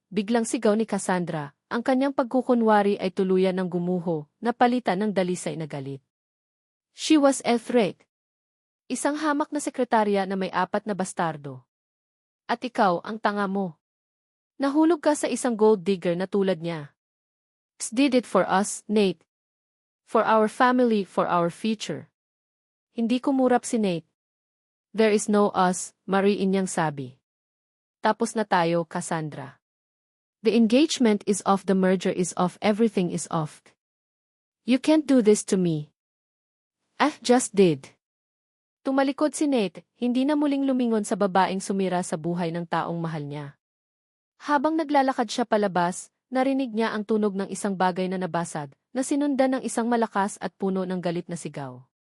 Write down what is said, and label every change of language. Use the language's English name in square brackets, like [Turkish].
[Filipino] biglang sigaw ni Cassandra, ang kanyang pagkukunwari ay tuluyan ng gumuho, napalitan ng dalisay na galit. [English] She was Elthric, [Filipino] isang hamak na sekretarya na may 4 na bastardo. At ikaw ang tanga mo. Nahulog ka sa isang gold digger na tulad niya. [English] Did it for us, Nate. For our family, for our future. [Filipino] Hindi kumurap si Nate. [English] There is no us, [Filipino] mariin niyang sabi. Tapos na tayo, Cassandra. [English] The engagement is off, the merger is off, everything is off. You can't do this to me. I just did. [Filipino] Tumalikod si Nate, hindi na muling lumingon sa babaeng sumira sa buhay ng taong mahal niya. Habang naglalakad siya palabas, narinig niya ang tunog ng isang bagay na nabasag, na sinundan ng isang malakas at puno ng galit na sigaw.